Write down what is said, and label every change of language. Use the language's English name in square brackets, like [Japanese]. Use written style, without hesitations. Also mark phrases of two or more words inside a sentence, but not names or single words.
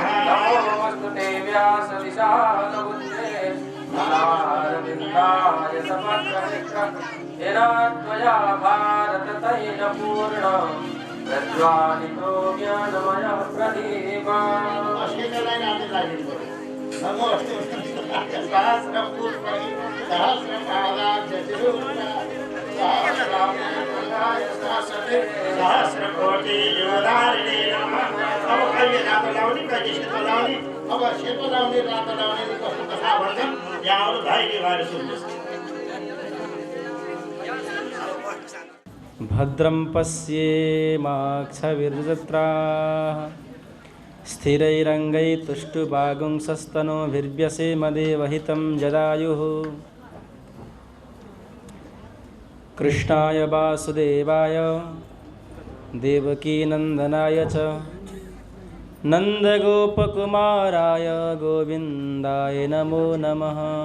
[Sanskrit] नमोऽस्तुते व्यासविशालबुद्धे नारविन्दाय समग्रशिक्षा येन त्वया भारततैलपूर्णं प्रज्वालितो ज्ञानमयः प्रदीपः। सहस्रकोटि योदारिणे नमः। [Nepali] अब कहिले रातो लाउने, कहिले सेतो लाउने, अब सेतो लाउने रातो लाउने कस्तो कथा भन्छन् यहाँ अरू धैर्य भएर सुन्नुहोस्। [Sanskrit] भद्रं पश्येमाक्षविर्जत्राः स्थिरैरङ्गैस्तुष्टुवागुंसस्तनोभिर्व्यसेमदेवहितं जदायुः। कृष्णाय वासुदेवाय देवकीनन्दनाय च नन्दगोपकुमाराय गोविन्दाय नमो नमः।